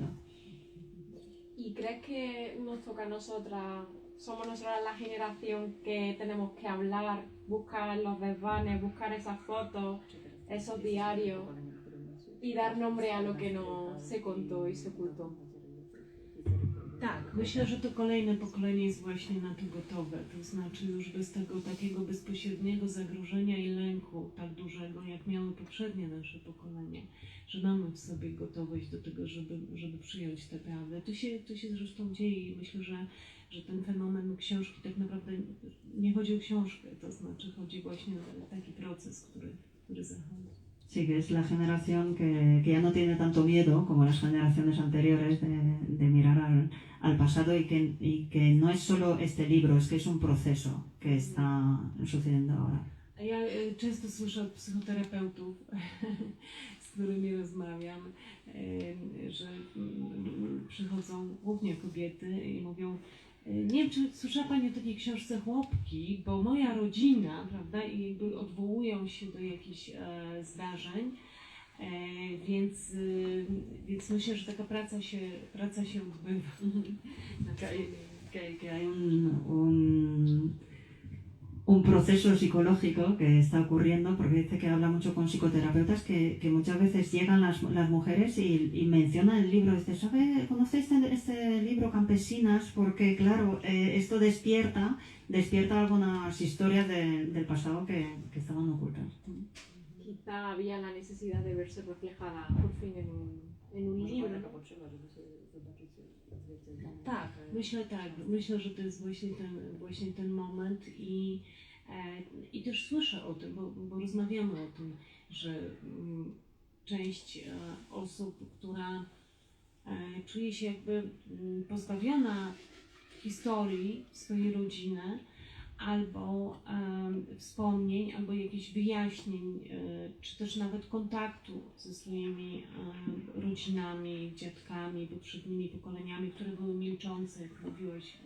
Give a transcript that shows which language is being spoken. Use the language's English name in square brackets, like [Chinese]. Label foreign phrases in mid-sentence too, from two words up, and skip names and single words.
[Spanish] ¿Y crees que nos toca a nosotras, somos nosotras la generación que tenemos que hablar, buscar los desvanes, buscar esas fotos, esos diarios y dar nombre a lo que no se contó y se ocultó? [Polish] Tak, myślę, że to kolejne pokolenie jest właśnie na to gotowe, to znaczy już bez tego takiego bezpośredniego zagrożenia i lęku tak dużego, jak miały poprzednie nasze pokolenia, że mamy w sobie gotowość do tego, żeby przyjąć tę prawdę. To się zresztą dzieje i myślę, że ten fenomen książki tak naprawdę nie chodzi o książkę, to znaczy chodzi właśnie o taki proces, który zachodzi. [Spanish] Sí, que es la generación que ya no tiene tanto miedo como las generaciones anteriores de mirar al pasado y que no es solo este libro, es que es un proceso que está sucediendo ahora. [Polish] Ja często słyszę od psychoterapeutów, z którymi rozmawiam, że przychodzą głównie kobiety i mówią: nie wiem, czy słyszała Pani o takiej książce Chłopki, bo moja rodzina, prawda, i jakby odwołują się do jakichś zdarzeń, więc myślę, że taka praca się odbywa. [Spanish] Que hay un proceso psicológico que está ocurriendo, porque dice que habla mucho con psicoterapeutas, que muchas veces llegan las mujeres y mencionan el libro, dice: ¿conoce este libro Campesinas? Porque claro, esto despierta algunas historias del pasado que estaban ocultas. Quizá había la necesidad de verse reflejada por fin en un libro. [Polish] Tak, myślę, że to jest właśnie ten moment i też słyszę o tym, bo rozmawiamy o tym, że część osób, która czuje się jakby pozbawiona historii swojej rodziny, albo wspomnień, albo jakichś wyjaśnień, czy też nawet kontaktu ze swoimi rodzinami, dziadkami, poprzednimi pokoleniami, które były milczące, jak mówiłeś